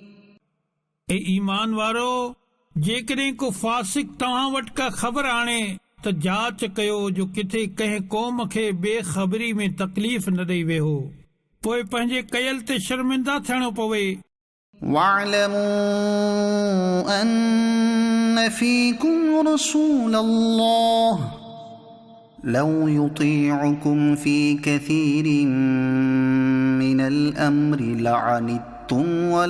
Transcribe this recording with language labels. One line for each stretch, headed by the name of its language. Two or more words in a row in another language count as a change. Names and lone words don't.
Sindhi: ए ईमान वारो, जेकॾहिं को फासिक तव्हां वटि का ख़बर आणे त जांच कयो जो किथे कंहिं क़ौम खे बेख़बरी में तकलीफ़ न ॾेई वेहो, पोइ पंहिंजे कयल ते शर्मिंदा थियणो पवे।
Arabic: واعلموا أن فيكم رسول الله لو يطيعكم في كثير من الأمر لعنتم